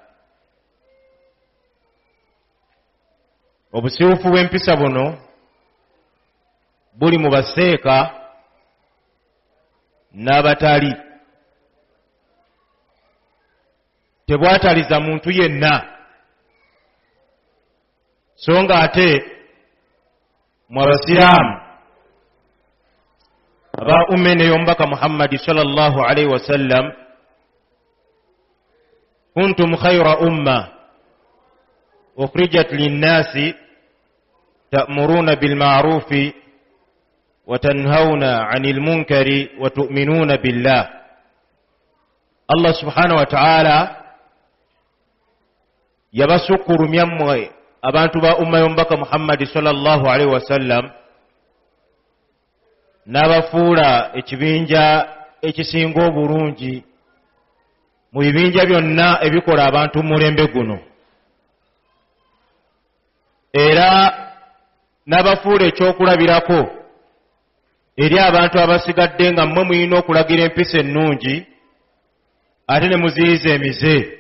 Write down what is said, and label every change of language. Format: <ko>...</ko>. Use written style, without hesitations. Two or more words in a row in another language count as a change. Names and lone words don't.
<lg>Obusibuufu bw'empisa buno buli mu baseeka n'abatali. Tebwataliza muntu yenna, so nga ate mu abasiraamu aba ummene y'omubaka Muhammadi</lg> <ar>صلى الله عليه وسلم, كنتم خير أمة أخرجت للناس تأمرون بالمعروف وتنهون عن المنكر وتؤمنون بالله. الله سبحانه وتعالى</ar> <lg>yabasukurumya mmwe abantu ba umma y'omubaka Muhammadi</lg> <ar>صلى الله عليه وسلم</ar> <lg>n'abafuula ekibinja ekisinga obulungi mu bibinja byonna ebikola abantu mu mulembe guno, era n'abafuula ekyokulabirako eri abantu abasigadde nga mmwe mulina okulagira empisa ennungi ate ne muziyiza emize.</lg>